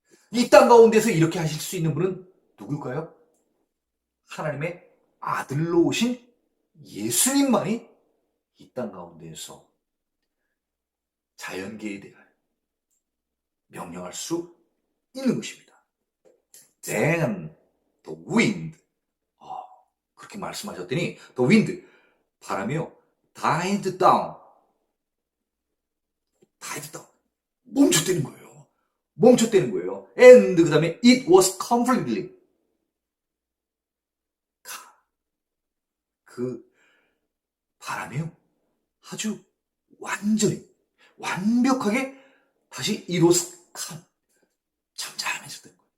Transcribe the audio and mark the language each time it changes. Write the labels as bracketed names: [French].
[Korean] 이 땅 가운데서 이렇게 하실 수 있는 분은 누굴까요? 하나님의 아들로 오신 예수님만이 이 땅 가운데에서 자연계에 대하여 명령할 수 있는 것입니다. [English] Then the wind, [Korean] 그렇게 말씀하셨더니 [English] the wind, [Korean] 바람이요, [English] died down, [Korean] 멈췄다는 거예요. 멈췄다는 거예요. And 그 다음에 [English] it was completely, [Korean] 그 바람이요, 아주 완전히 완벽하게 다시 [English] it was calm, [Korean] 잠잠해졌다는 거예요.